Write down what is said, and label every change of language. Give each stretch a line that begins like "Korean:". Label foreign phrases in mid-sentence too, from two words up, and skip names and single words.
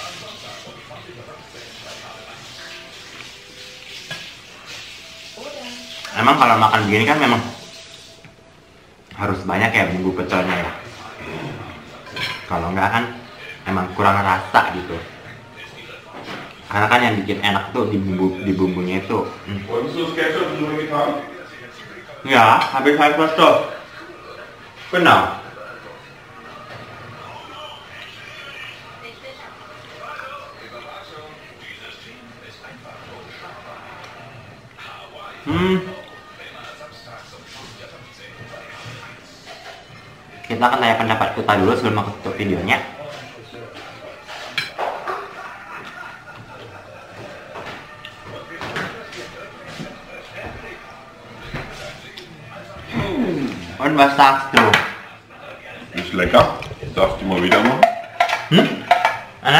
Indonesian: Emang kalau makan begini kan memang harus banyak ya bumbu pecelnya ya. Kalau enggak kan emang kurang rasa gitu. Karena kan yang bikin enak tuh di bumbunya itu.
German: Wolltest du das Ketchup so getan?
Indonesian: Ya, habis habis tuh. Genau. Kita akan tanya pendapat kita dulu sebelum aku tutup videonya.
German: Und was sagst du? Ist lecker. Darfst du mal wieder machen?
Indonesian: Enak?